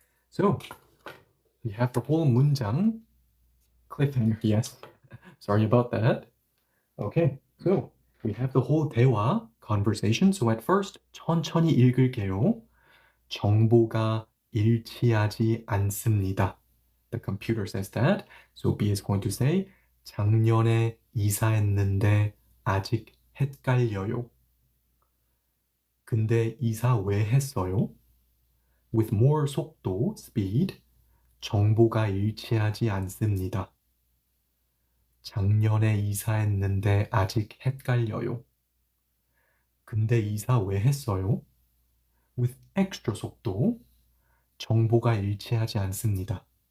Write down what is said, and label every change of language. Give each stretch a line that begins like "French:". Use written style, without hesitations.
English: So, we have the whole 문장 cliffhanger, yes. Sorry about that. Okay, so we have the whole 대화, conversation. So at first,
Korean: 천천히 읽을게요. 정보가 일치하지 않습니다.
English: The computer says that. So B is going to say,
Korean: 작년에 이사했는데 아직 헷갈려요. 근데 이사 왜 했어요?
English: With more
Korean: 속도, speed, 정보가 일치하지 않습니다. 작년에 이사했는데 아직 헷갈려요. 근데 이사 왜 했어요?
English: With extra
Korean: 속도, 정보가 일치하지 않습니다.